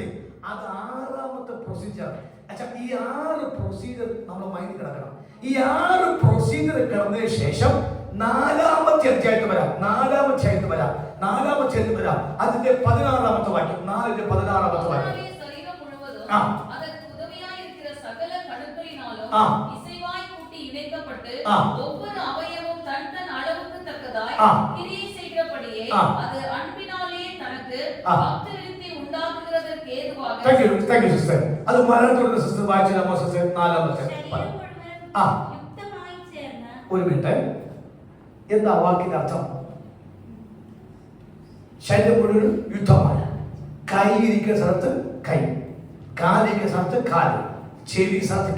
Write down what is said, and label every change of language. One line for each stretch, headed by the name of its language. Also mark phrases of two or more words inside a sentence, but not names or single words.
Malayalam: അത് 6ാമത്തെ പ്രൊസീജിയർ. ഈ 6 പ്രൊസീജിയർ നമ്മൾ മൈൻഡ് കിടക്കണം. ഈ 6 പ്രൊസീജിയർ കിടന്നതിന് ശേഷം 4ാമത്തെ അധ്യായത്തിൽ വരാം. 4ാമത്തെ അധ്യായത്തിൽ വരാം. അതിന്റെ 16ാമത്തെ വാക്യം. 4ന്റെ 16ാമത്തെ വാക്യം.
Tamil: ஒவ்வொரு அவயவம் தன் தன் அளவுக்கு தக்கதாய் கிரியை செய்கிறபடியே அது அன்பினாலே தனக்கு பக்திவிருத்தி உண்டாக்குகிறதற்கு ஏதுவாக.
English: Thank you sister.
Malayalam: അത് മലയാളത്തിലുള്ള സിസ്റ്റർ വായിച്ചില്ല സിസ്റ്റർ. 4ാമത്തെ യുക്തമായി ചേർന്ന ഒരു മിനിറ്റ്. എന്താ വാക്കിന്റെ അർത്ഥം? ശരീരം മുഴുവൻ യുദ്ധമാണ്. കൈ ഇരിക്കുന്ന സ്ഥലത്ത് കൈ, കാലിരിക്കുന്ന സ്ഥലത്ത് കാല്, ചെവി സ്ഥലത്ത്.